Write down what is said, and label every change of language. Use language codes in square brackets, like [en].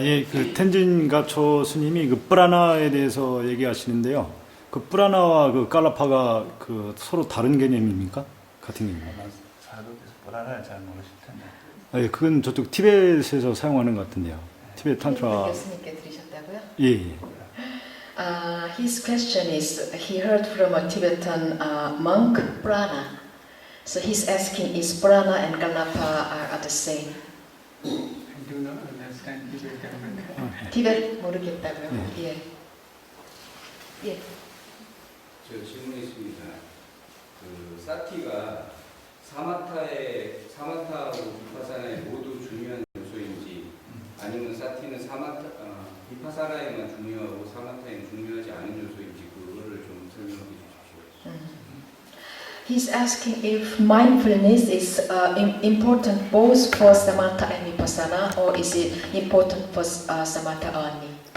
[ko] 예, 그 텐진가초 스님이 그 프라나에 대해서 얘기하시는데요. 그 프라나와 그 깔라파가 그 서로 다른 개념입니까? 같은 개념입니까? 사극에서 불안을 잘 모르실 텐데. 예, 그건 저쪽 티벳에서 사용하는 것 같은데요. 티벳 탄트라. 교수님께 들으셨다고요? 예. [en] His question is, he heard from a Tibetan monk, Prana. So he's asking, is Prana and Kalapa are the same? I do not understand Tibetan. [ko] 티벳 모르겠다고요? 예. 예. 저 질문이 있습니다. 그 사티가 사마타하고 비파사나에 모두 중요한 요소인지 아니면 사티는 비파사나에만 중요하고 사마타에는 중요하지 않은 요소인지 그거를 좀 설명해 주십시오. [en] He's asking if mindfulness is important both for samatha and vipassana, or is it important for samatha only?